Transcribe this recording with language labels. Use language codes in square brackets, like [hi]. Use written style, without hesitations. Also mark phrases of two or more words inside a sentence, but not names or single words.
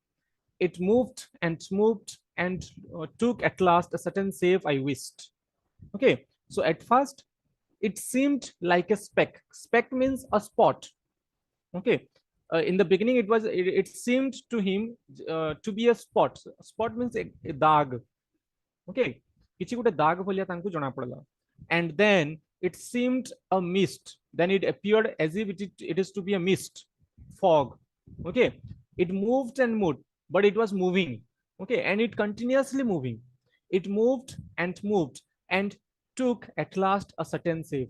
[en] It moved and took at last a certain shape I wished. Okay, so at first it seemed like a speck. Speck means a spot. Okay, in the beginning it seemed to him to be a spot. Spot means a dag. [or] Okay, କିଛି ଗୋଟେ ଦାଗ ଭଳିଆ ତାଙ୍କୁ ଜଣା ପଡିଲା, [en] and then it seemed a mist, then it appeared as if it is to be a mist, fog. Okay, it moved and moved, but it was moving. Okay, and it continuously moving, it moved and took at last a certain shape.